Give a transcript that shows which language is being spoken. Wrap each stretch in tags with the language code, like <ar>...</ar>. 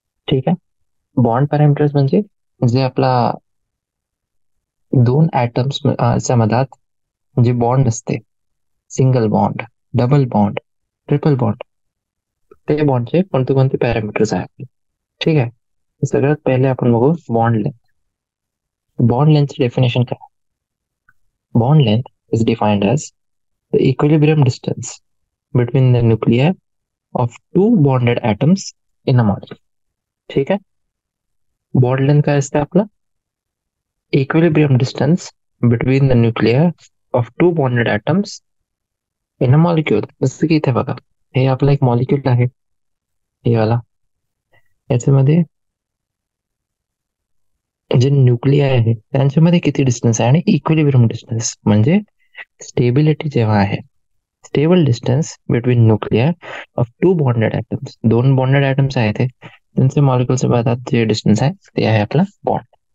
<mr>ठीक आहे, bond parameters म्हणजे जे आपला दोन ऍटम्स च्या मधात जे बॉन्ड असते, single bond, double bond, triple bond, ते बॉन्डचे कोणते कोणते पॅरामीटर्स आहेत. ठीक आहे, सगळ्यात पहिले आपण बघू बॉन्ड लेंथ. बॉन्ड लेंथची डेफिनेशन काय?</mr> <en>Bond length is defined as the equilibrium distance between the nuclei of two bonded atoms in a molecule.</en> <mr>ठीक है, बॉन्ड लेंथ काय असते आपलं?</mr> <en>Equilibrium distance between the nuclear of two bonded atoms in a molecule.</en> <mr>जसं की इथे बघा, हे आपलं एक मॉलिक्यूल आहे, हे वाला. याच्यामध्ये जे न्यूक्लियर आहे त्यांच्यामध्ये किती डिस्टन्स आहे आणि इक्विलिब्रियम डिस्टन्स म्हणजे स्टेबिलिटी जेव्हा आहे,</mr> <en>stable distance between nuclear of two bonded atoms,</en> <mr>दोन बॉन्डेड atoms आहेत ते, त्यांचे मॉलिक्युलच्या मधात जे डिस्टन्स आहे ते आहे आपला बॉन्ड.</mr>